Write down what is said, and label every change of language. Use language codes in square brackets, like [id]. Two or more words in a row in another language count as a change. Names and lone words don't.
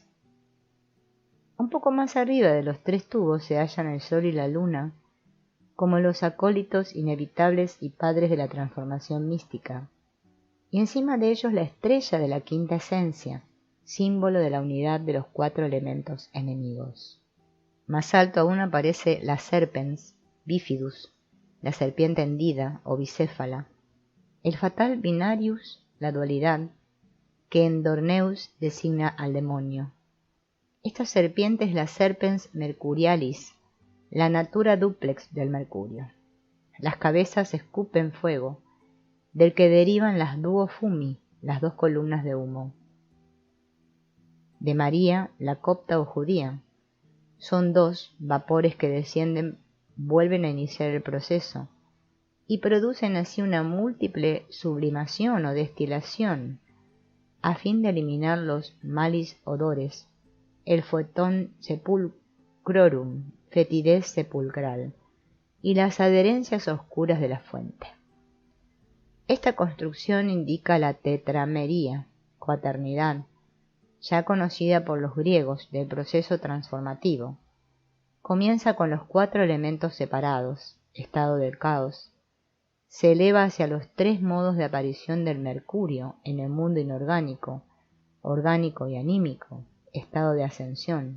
[es] Un poco más arriba de los 3 tubos se hallan el sol y la luna, como los acólitos inevitables y padres de la transformación mística, y encima de ellos la estrella de la quinta esencia, símbolo de la unidad de los 4 elementos enemigos. Más alto aún aparece la [la] serpens bifidus, [es] la serpiente hendida o bicéfala, el fatal binarius, la dualidad, que en Dorneus designa al demonio. Esta serpiente es la [la] serpens mercurialis, [es] la [la] natura duplex [es] del mercurio. Las cabezas escupen fuego, del que derivan las [la] duo fumi, [es] las 2 columnas de humo. De María, la copta o judía, son 2 vapores que descienden, vuelven a iniciar el proceso, y producen así una múltiple sublimación o destilación, a fin de eliminar los [la] malis odores, [es] el [la] foetón sepulcrorum, [es] fetidez sepulcral, y las adherencias oscuras de la fuente. Esta construcción indica la tetramería, cuaternidad, ya conocida por los griegos del proceso transformativo. Comienza con los 4 elementos separados, estado del caos, se eleva hacia los 3 modos de aparición del mercurio en el mundo inorgánico, orgánico y anímico, estado de ascensión.